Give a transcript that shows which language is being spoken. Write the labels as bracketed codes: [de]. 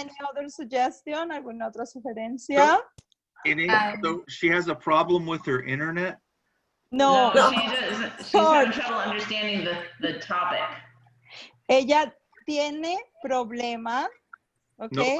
[en] Any other suggestion? [es] ¿Alguna otra sugerencia? [en] So she has a problem with her internet? No. She's having trouble understanding the topic. [es] Ella tiene problemas, ¿ok?